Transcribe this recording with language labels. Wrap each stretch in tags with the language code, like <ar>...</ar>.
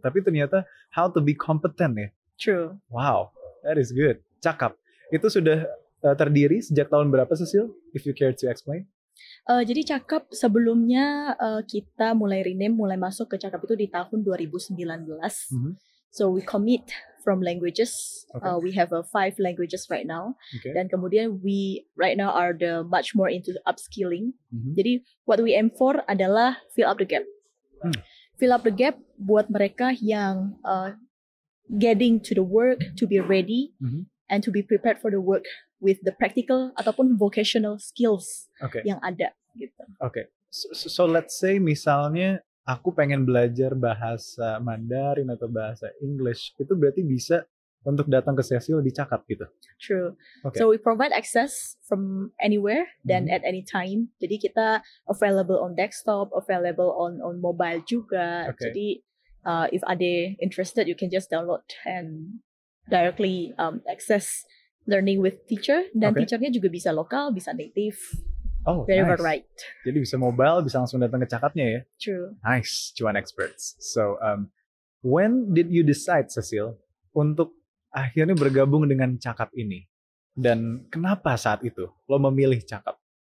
<id>Tapi ternyata</id> <en>how to be competent ya. True. Wow, that is good.</en> <id>Cakap, itu sudah terdiri sejak tahun berapa Cecil?</id> <en>If you care to explain.</en> <id>Jadi Cakap sebelumnya kita mulai masuk ke Cakap itu di tahun 2019.</id> <en>So we commit from languages. We have 5 languages right now.</en> <id>Dan kemudian</id> <en>we right now are much more into upskilling.</en> <id>Jadi</id> <en>what we aim for</en> <id>adalah</id> <en>fill up the gap. Fill up the gap</en> <id>buat mereka yang</id> <en>getting to the work, to be ready, and to be prepared for the work with the practical</en> <id>ataupun</id> <en>vocational skills</en> <id>yang ada gitu.</id> <en>So let's say</en> <id>misalnya aku pengen belajar bahasa Mandarin atau bahasa English, itu berarti bisa untuk datang ke Cecil di Cakap gitu?</id> <en>True. So we provide access from anywhere</en> <id>dan</id> <en>at any time.</en> <id>Jadi kita</id> <en>available on desktop, available on mobile</en> <id>juga. Jadi</id> <en>if</en> <id>ada</id> <en>interested, you can just download and directly access learning with teacher.</en> <id>Dan teachernya juga bisa lokal, bisa native.</id> <en>Very nice. Right.</en> <id>Jadi bisa mobile, bisa langsung datang ke Cakapnya ya?</id> <en>True. Nice, cuan experts. So, when did you decide, Cecil,</en> <id>untuk akhirnya bergabung dengan Cakap ini? Dan kenapa saat itu lo memilih Cakap?</id>